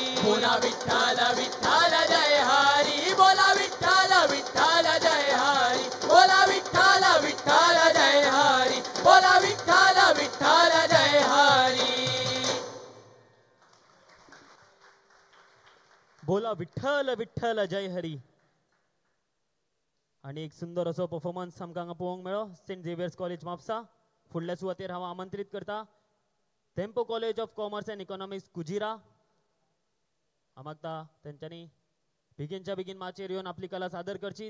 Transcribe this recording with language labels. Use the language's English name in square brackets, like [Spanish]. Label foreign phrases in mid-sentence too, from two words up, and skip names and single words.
[Marathi] बोला विठ्ठल विठ्ठल जय हरी बोला विठ्ठल विठ्ठल जय हरी बोला विठ्ठल विठ्ठल जय हरी बोला विठ्ठल विठ्ठल जय हरी बोला विठ्ठल विठ्ठल जय हरी. [Konkani] आणि एक सुंदर असो परफॉर्मन्स आमकां हांगा पळोवंक मेळ्ळो सेंट झेवियर्स कॉलेज म्हापसा. फुडल्या सुवातेर हांव आमंत्रीत करता धेंपो कॉलेज ऑफ कॉमर्स एंड इकॉनॉमिक्स कुजिरा. हांव मागता तेंच्यांनी बेगीनच्या बेगीन माचयेर येवन आपली कला सादर करची.